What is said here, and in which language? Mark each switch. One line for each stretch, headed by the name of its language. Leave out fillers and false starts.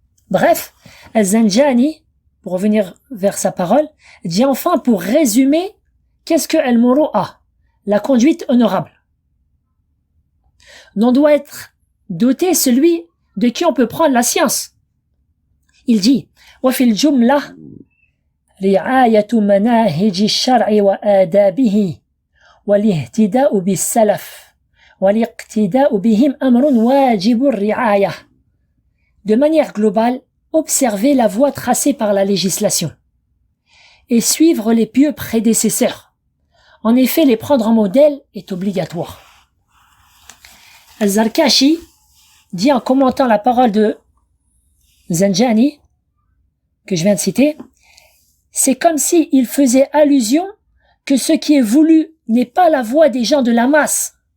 French: Bref, Az-Zanjani, pour revenir vers sa parole, dit enfin pour résumer, qu'est-ce que Al-Muru'a? La conduite honorable. Dont doit être doté celui de qui on peut prendre la science.
Arabic: Il dit, وفي الجملة رعاية مناهج الشرع وآدابه والاهتداء بالسلف والاقتداء بهم أمر واجب الرعاية.
French: De manière globale, observer la voie tracée par la législation et suivre les pieux prédécesseurs. En effet, les prendre en modèle est obligatoire. Al-Zarkashi dit en commentant la parole de Zanjani, que je viens de citer, c'est comme s'il faisait allusion que ce qui est voulu n'est pas la voie des gens de la masse.